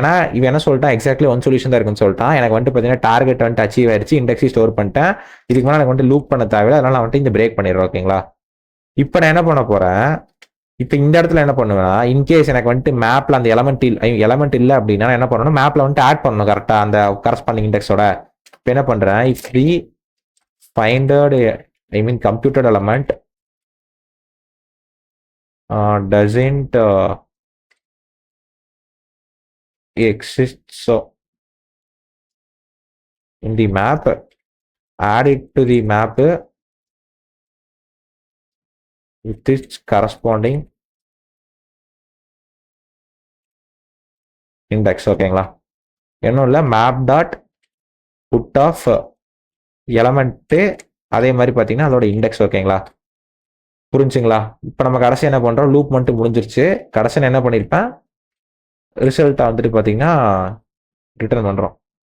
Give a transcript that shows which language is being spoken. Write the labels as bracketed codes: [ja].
[ta] ஏன்னா இவன் என்ன சொல்லிட்டான், எக்ஸாக்ட்லி ஒன் சொல்யூஷன் தான் இருக்குன்னு சொல்லிட்டான். எனக்கு வந்துட்டு பார்த்தீங்கன்னா டார்கெட் வந்துட்டு அச்சீவ் ஆயிடுச்சு, இண்டெக்ஸி ஸ்டோர் பண்ணிட்டேன். இதுக்கு மேலே எனக்கு வந்துட்டு லூப் பண்ண தேவையில்லை, அதனால நான் வந்துட்டு இந்த பிரேக் பண்ணிடுறேன். ஓகேங்களா, இப்போ நான் என்ன பண்ண போறேன், இப்போ இந்த இடத்துல என்ன பண்ணுவேன்னா இன்கேஸ் எனக்கு வந்துட்டு மேப்ல அந்த எலமெண்ட் இல்லை அப்படின்னா என்ன பண்ணணும், மேப்ல வந்துட்டு ஆட் பண்ணணும் கரெக்டாக அந்த கரஸ்பாண்டிங் இண்டெக்ஸோட. இப்போ என்ன பண்றேன், [en] If the finded computed element doesn't exists in the map, add it to the map with its corresponding index. [ta] ஓகேங்களா, இன்னும் இல்லை, map dot put of element அதே மாதிரி பார்த்தீங்கன்னா அதோட இண்டெக்ஸ். ஓகேங்களா, புரிஞ்சுங்களா, இப்போ நம்ம கடைசி என்ன பண்ணுறோம், லூப் மட்டும் முடிஞ்சிருச்சு. கடைசி என்ன பண்ணியிருப்பேன், ரிசல்ட்டை வந்துட்டு பார்த்தீங்கன்னா ரிட்டர்ன் பண்ணுறோம்.